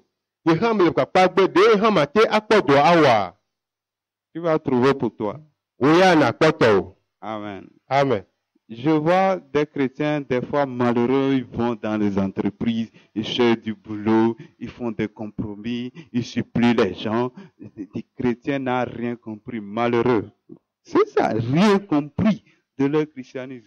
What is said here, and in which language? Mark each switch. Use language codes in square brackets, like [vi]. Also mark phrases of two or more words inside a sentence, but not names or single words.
[ee] Ye hã mele kpakpa gbe ɖe hã mate akpɔ dɔ awɔa. [fr] Tu vas trouver pour toi. [ee] Wo ya nakpɔ tɔ o. [fr] Amen. Amen. Je vois des chrétiens, des fois malheureux, ils vont dans les entreprises, ils cherchent du boulot, ils font des compromis, ils supplient les gens. Les chrétiens n'ont rien compris, malheureux. C'est ça, rien compris de leur christianisme.